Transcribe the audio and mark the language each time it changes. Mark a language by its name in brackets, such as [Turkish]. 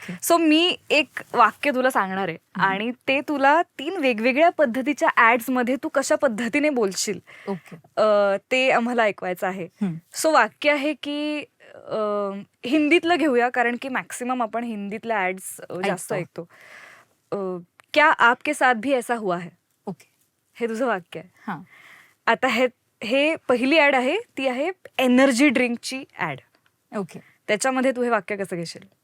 [Marathi] So मी एक वाक्य तुला सांगणार आहे आणि ते तुला 3 वेगवेगळ्या पद्धतीच्या ऍड्स मध्ये तू कशा पद्धतीने बोलशील ते आम्हाला ऐकवायचं आहे. सो वाक्य आहे की हिंदीतलं घेऊया, कारण की मॅक्सिमम आपण हिंदीतल्या ऍड्स जास्त ऐकतो. [Hindi] क्या आपके साथ भी ऐसा हुआ है? [Marathi] हे तुझं वाक्य आहे. आता हे पहिली ऍड आहे, ती आहे एनर्जी ड्रिंकची ऍड. त्याच्यामध्ये तू हे वाक्य कसं घेशील?